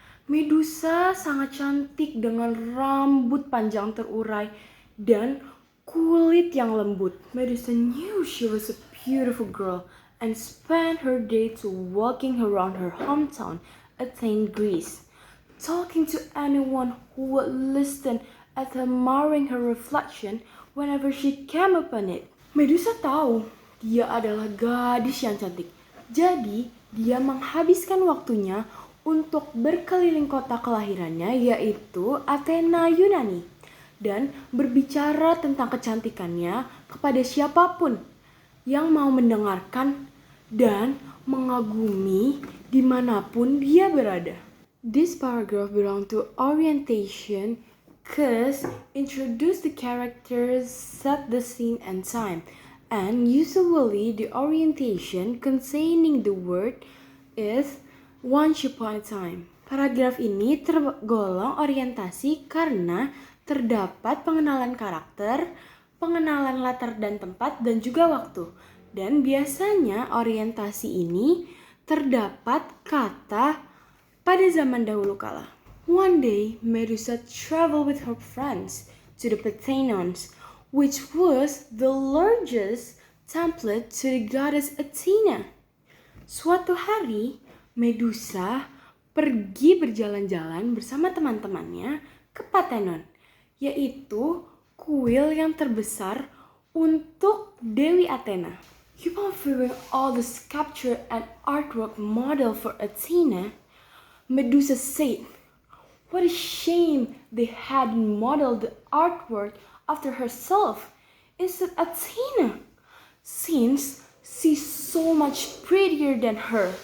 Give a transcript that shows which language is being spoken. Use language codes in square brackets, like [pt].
[id] Medusa sangat cantik dengan rambut panjang terurai dan kulit yang lembut. [en] Medusa knew she was a beautiful girl and spent her days walking around her hometown, Athens, Greece, talking to anyone who would listen at admiring her reflection whenever she came upon it. [id] Medusa tahu dia adalah gadis yang cantik. Jadi, dia menghabiskan waktunya untuk berkeliling kota kelahirannya yaitu Athena Yunani dan berbicara tentang kecantikannya kepada siapapun yang mau mendengarkan dan mengagumi dimanapun dia berada. [en] This paragraph belongs to orientation because introduce the characters, set the scene and time, and usually the orientation containing the word is once upon a time. [id] Paragraf ini tergolong orientasi karena terdapat pengenalan karakter, pengenalan latar dan tempat, dan juga waktu. Dan biasanya orientasi ini terdapat kata pada zaman dahulu kala. [en] One day, Medusa traveled with her friends to the Parthenon, which was the largest temple to the goddess Athena. [id] Suatu hari, Medusa pergi berjalan-jalan bersama teman-temannya ke Parthenon, yaitu kuil yang terbesar untuk Dewi Athena. [en] Upon viewing all the sculpture and artwork model for Athena, Medusa said, "What a shame they hadn't modeled the artwork after herself instead Athena, since she's so much prettier than her."